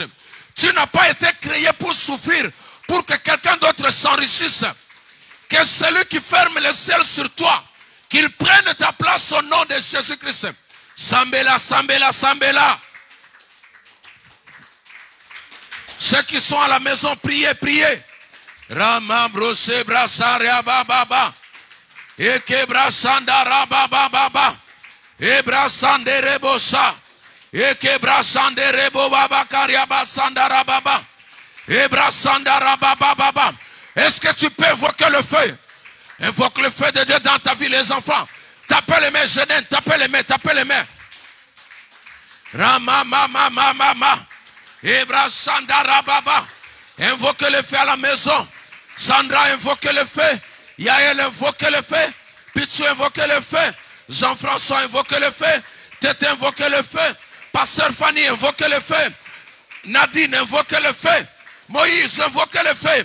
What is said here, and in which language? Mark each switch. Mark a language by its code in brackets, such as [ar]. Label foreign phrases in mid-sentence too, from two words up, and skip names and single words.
[fr] Tu n'as pas été créé pour souffrir pour que quelqu'un d'autre s'enrichisse. Que celui qui ferme le ciel sur toi, qu'il prenne ta place au nom de Jésus-Christ. [ln] Sambela, Sambela, Sambela. [fr] Ceux qui sont à la maison, priez, priez. Rama brose brasaria baba. Eke brasandara baba baba. Ebra sandere bosa. Eke brasandere baba karia basandara baba. Ebra sandara baba baba. Est-ce que tu peux invoquer le feu? Invoque le feu de Dieu dans ta vie, les enfants. Tapez les mains, Jeanette, tapez les mains, tapez les mains. Rama mama mama mama. Ebra sandara baba. Invoquez le feu à la maison. Sandra, invoquez le feu. Yael, invoquez le feu. Pichou, invoquez le feu. Jean-François, invoquez le feu. Tete, invoquez le feu. Pasteur Fanny, invoquez le feu. Nadine, invoquez le feu. Moïse, invoquez le feu.